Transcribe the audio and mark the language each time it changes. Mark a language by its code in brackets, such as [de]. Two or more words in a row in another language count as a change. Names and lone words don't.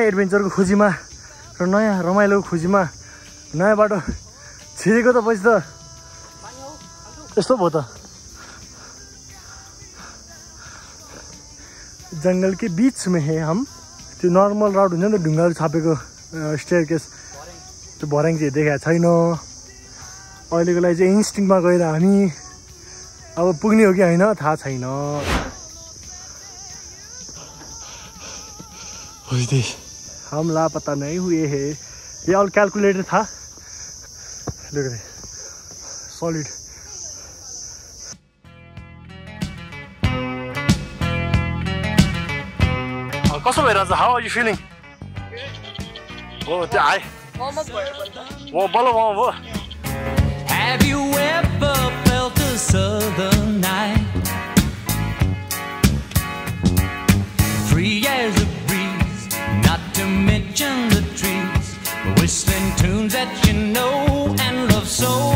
[ne] एडभेन्चरको खोजीमा र नयाँ रमाइलोको खोजीमा नयाँ बाटो छिरेको त पछि त यस्तो भयो त। [hi] जङ्गल के बीच में है हम। [ne] त्यो [en] normal route [ne] हुन्छ नि त, ढुङ्गाहरू छापेको स्टेयरकेस, त्यो भर्याङ चाहिँ देखाएको छैन अहिलेको लागि चाहिँ। इन्स्टिङमा गएर हामी अब पुग्ने हो कि होइन थाहा छैन। [hi] हम लापता नहीं हुए है। ये ऑल कैलकुलेटर था। [en] Look at it. Solid. [ne] कसो भइरहेछ? [en] How are you feeling? [ne] Oh, त्यो आए। वो बल्ल भयो। [en] Have you ever felt a southern night, free as a breeze, not to mention the trees, whistling tunes that you know and love so?